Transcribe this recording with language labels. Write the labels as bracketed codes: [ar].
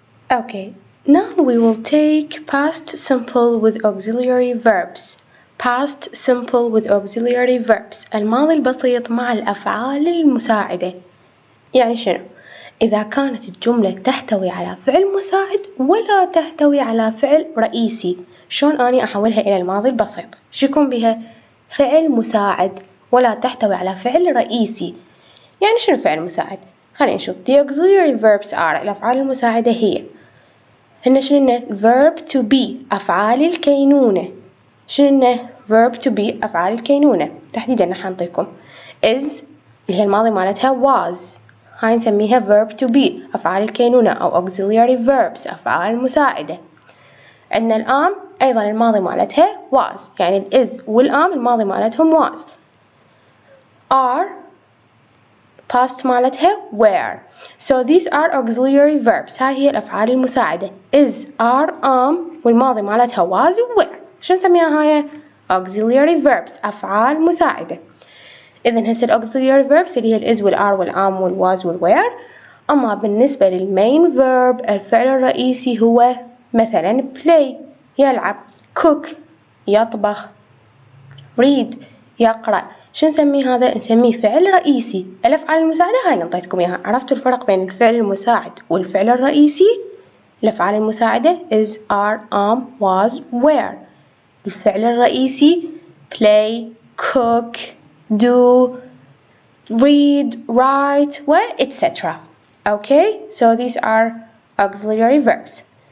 [en] Okay, now we will take past simple with auxiliary verbs. past simple with auxiliary verbs. [ar] الماضي البسيط مع الأفعال المساعدة. يعني شنو؟ إذا كانت الجملة تحتوي على فعل مساعد ولا تحتوي على فعل رئيسي، شلون أني أحولها إلى الماضي البسيط؟ شو يكون بها؟ فعل مساعد ولا تحتوي على فعل رئيسي. يعني شنو فعل مساعد؟ خلينا نشوف. [en] The auxiliary verbs are [ar] الأفعال المساعدة هي هن شنو؟ verb to be أفعال الكينونة. شنو verb to be أفعال الكينونة؟ تحديدا راح نعطيكم is اللي هي الماضي مالتها was، هاي نسميها verb to be أفعال الكينونة أو auxiliary verbs أفعال مساعدة. عندنا الآن أيضا الماضي مالتها was، يعني ال is والآن الماضي مالتهم was. [en] are past مالتها were. So these are auxiliary verbs. [ar] هاي هي الأفعال المساعدة is are am والماضي مالتها was و were. شو نسميها هاي؟ auxiliary verbs أفعال مساعدة. إذن هسه auxiliary verbs اللي هي ال is وال are وال am وال was وال were. أما بالنسبة للmain verb الفعل الرئيسي هو مثلا play يلعب، cook يطبخ، read يقرأ. شو نسميه هذا؟ نسميه فعل رئيسي. الأفعال المساعدة هاي اللي انطيتكم إياها. عرفتوا الفرق بين الفعل المساعد والفعل الرئيسي؟ الأفعال المساعدة is are am was were. [en] الفعل الرئيسي play cook do read write etc. Okay, so these are auxiliary verbs.